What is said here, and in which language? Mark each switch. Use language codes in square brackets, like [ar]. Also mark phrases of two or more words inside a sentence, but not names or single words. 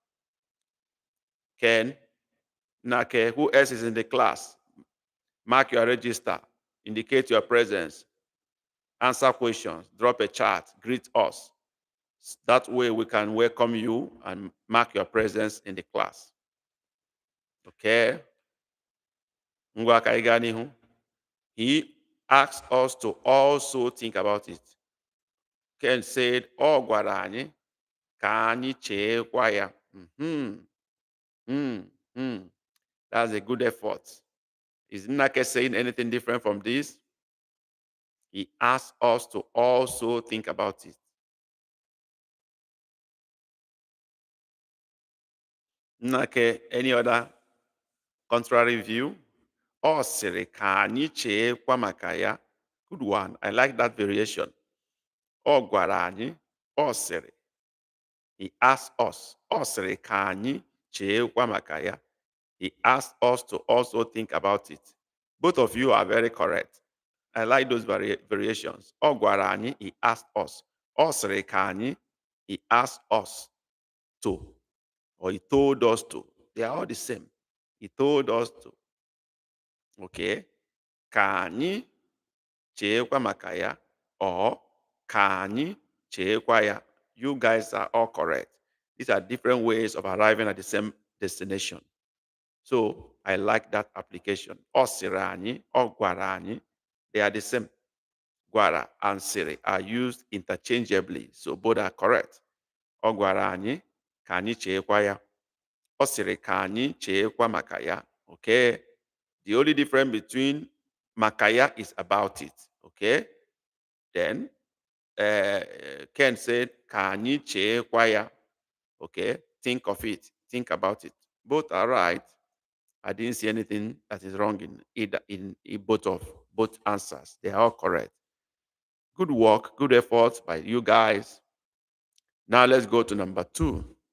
[en] Ken, Nake, who else is in the class? Mark your register, indicate your presence, answer questions, drop a chat, greet us. That way we can welcome you and mark your presence in the class. [ig] Okay? Ngwa ka anyị gaa n'ihu. [en] He asked us to also think about it. Ken said, [ig] ọ gwara anyị ka anyị cheekwa ya. [en] That's a good effort. Is Nnake saying anything different from this? He asked us to also think about it. Nnake, any other contrary view? [ig] Ọ sịrị ka anyị cheekwa maka ya. [en] Good one. I like that variation. [ig] Ọ gwara anyị, ọ sịrị. [en] He asked us. [ig] Ọ sịrị ka anyị cheekwa maka ya. [en] He asked us to also think about it. Both of you are very correct. I like those variations. [ig] Ọ gwara anyị, [en] he asked us. [ig] Ọ sịrị ka anyị, [en] he asked us to. Or he told us to. They are all the same. He told us to. [ig] Okay? Ka anyị cheekwa maka ya. Or ka anyị cheekwa ya. [en] You guys are all correct. These are different ways of arriving at the same destination. So I like that application. [ig] Ọ sịrị anyị, ọ gwara anyị. [en] They are the same. Gwara and sịrị are used interchangeably. So both are correct. [ig] Ọ gwara anyị ka anyị cheekwa ya. Ọ sịrị ka anyị cheekwa maka ya. [en] Okay? The only difference between [ig] maka ya [en] is about it. Okay? Then Ken said [ig] ka anyị cheekwa ya. [en] Okay? Think of it. Think about it. Both are right. I didn't see anything that is wrong in both answers. They are all correct. Good work, good effort by you guys. Now let's go to number 2.